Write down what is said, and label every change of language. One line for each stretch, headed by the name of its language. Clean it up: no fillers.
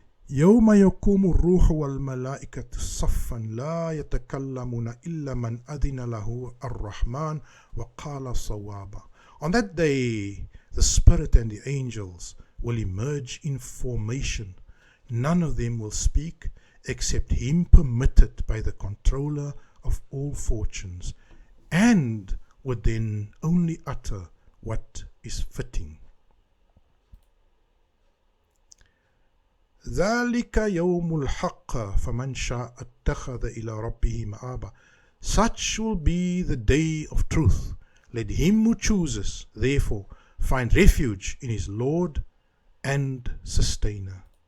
Arabic: يوم يقوم الروح والملائكة صفا لا يتكلمون إلا من أذن له الرحمن وقال صوابا.
English: On that day, the Spirit and the angels will emerge in formation. None of them will speak except him permitted by the controller of all fortunes, and would then only utter what is fitting.
Arabic: ذلك يوم الحق فمن شاء اتخذ إلى ربه مآبا.
English: Such will be the day of truth. Let him who chooses, therefore, find refuge in his Lord and Sustainer.